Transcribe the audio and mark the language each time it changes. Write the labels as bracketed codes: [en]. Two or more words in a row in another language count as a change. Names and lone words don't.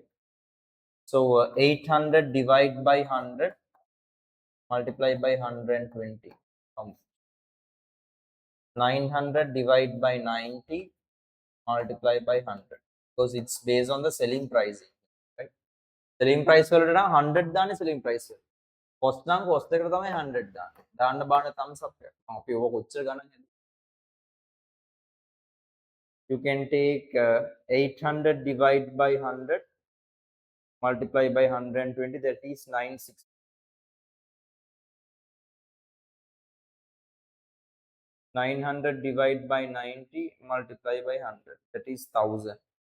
[en] So 800 divided by 100 multiplied by 120. 900 divided by 90 multiplied by 100, because it's based on the selling price, right? Selling price [si] වලට නම් 100 දාන්නේ [en] selling price [si] වල. cost නම් cost එකට තමයි 100 දාන්නේ. දාන්න බාන [en] thumbs up [si] එක. අපි ඕක කොච්චර ගණන්. [en] You can take 800 divided by 100 multiplied by 120, that is 960. 900 divided by 90 multiplied by 100, that is 1000.